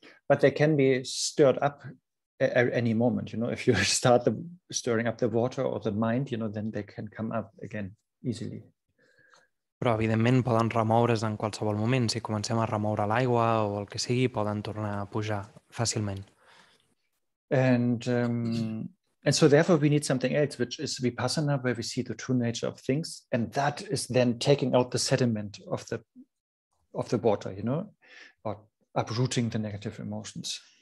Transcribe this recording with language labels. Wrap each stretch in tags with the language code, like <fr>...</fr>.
<en>But they can be stirred up at any moment. If you start stirring up the water or the mind, then they can come up again easily.</en> <ca>Però, evidentment, poden remoure's en qualsevol moment. Si comencem a remoure l'aigua o el que sigui, poden tornar a pujar fàcilment.</ca> <en>And so therefore we need something else, which is vipassana, where we see the true nature of things. And that is then taking out the sediment of the water, or uprooting the negative emotions.</en>